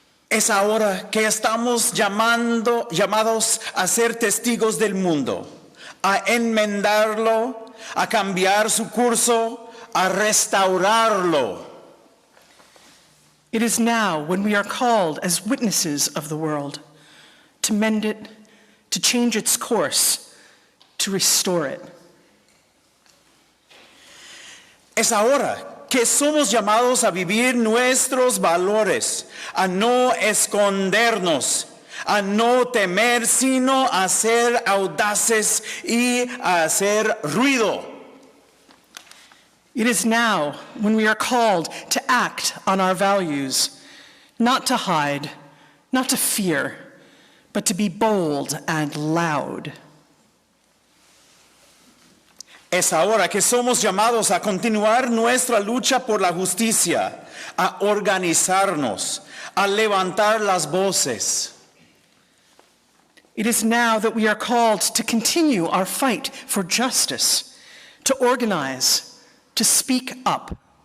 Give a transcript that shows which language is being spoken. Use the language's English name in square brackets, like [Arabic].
[Spanish] Es ahora que estamos llamados a ser testigos del mundo, a enmendarlo, a cambiar su curso, a restaurarlo. [English] It is now when we are called as witnesses of the world to mend it, to change its course, to restore it. [Spanish] Es ahora que somos llamados a vivir nuestros valores, a no escondernos, a no temer, sino a ser audaces y a hacer ruido. [English] It is now when we are called to act on our values, not to hide, not to fear, but to be bold and loud. [Spanish] Es ahora que somos llamados a continuar nuestra lucha por la justicia, a organizarnos, a levantar las voces. [English] It is now that we are called to continue our fight for justice, to organize, to speak up.